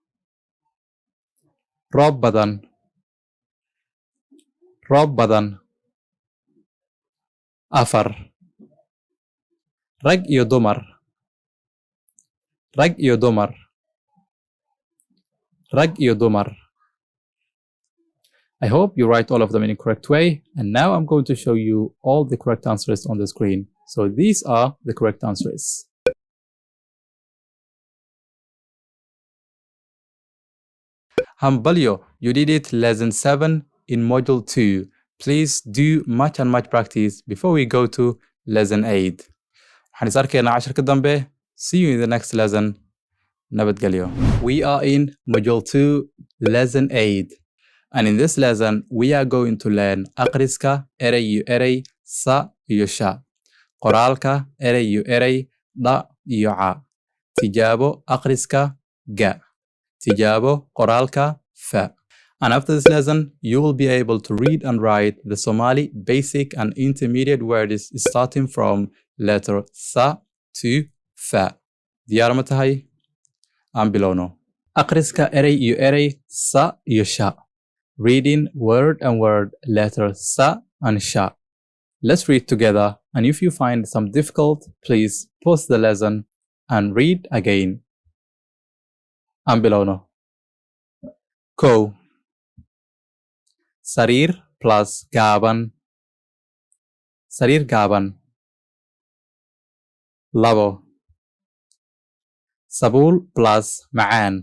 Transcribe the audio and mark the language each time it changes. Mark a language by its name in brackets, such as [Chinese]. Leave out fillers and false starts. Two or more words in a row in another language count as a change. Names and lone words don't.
[Somali] Roob badan. Roob badan. Afar. Rag iyo dumar. Rag iyo dumar. Rag iyo dumar. [English] I hope you write all of them in a correct way, and now I'm going to show you all the correct answers on the screen. So these are the correct answers. Hambalyo, you did it lesson 7 in module 2. Please do much and much practice before we go to lesson 8. [Somali] waxaan is arkaynaa casharka dambe. [English] See you in the next lesson. Nabadgelyo. We are in module 2, lesson 8. And in this lesson, we are going to learn [Somali] akhriska eray iyo eray, sa iyo sha. Qoraalka eray iyo eray, da iyo ca. Tijaabo akhriska ga. Tijaabo qoraalka fa. [English] And after this lesson, you will be able to read and write the Somali basic and intermediate words starting from letter sa to fa. [Somali] Diyaar ma tahay? Aan bilowno. Akhriska eray iyo eray, sa iyo sha. [English] Reading word and word, letter sa and sha. Let's read together, and if you find some difficult, please pause the lesson and read again. [Somali] Aan bilowno. Kow. Sariir plus gaaban. Sariir gaaban. Labo. Sabuul plus macaan.